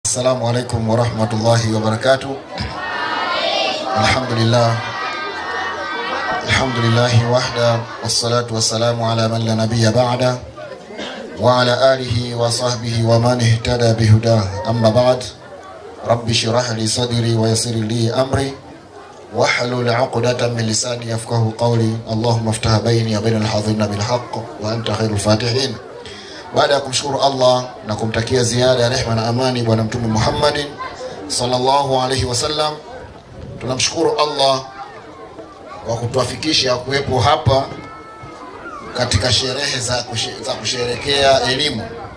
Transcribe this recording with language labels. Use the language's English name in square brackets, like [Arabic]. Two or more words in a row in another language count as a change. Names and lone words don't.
[Arabic] السلام عليكم ورحمة الله وبركاته الحمد لله وحده والصلاة والسلام على من لا نبي بعده وعلى آله وصحبه ومن اهتدى بهداه. أما بعد رب اشرح لي صدري ويسر لي أمري واحلل عقدة من لساني يفقهوا قولي. اللهم افتح بيني وبين الحاضرين بالحق وأنت خير الفاتحين. [Swahili] Baada ya kumshukuru Allah na kumtakia ziada ya rehema na amani bwana Mtume Muhammadin [Arabic] صلى الله عليه وسلم, [Swahili] tunamshukuru Allah kwa kutuafikisha kuwepo hapa katika sherehe za kusherehekea elimu.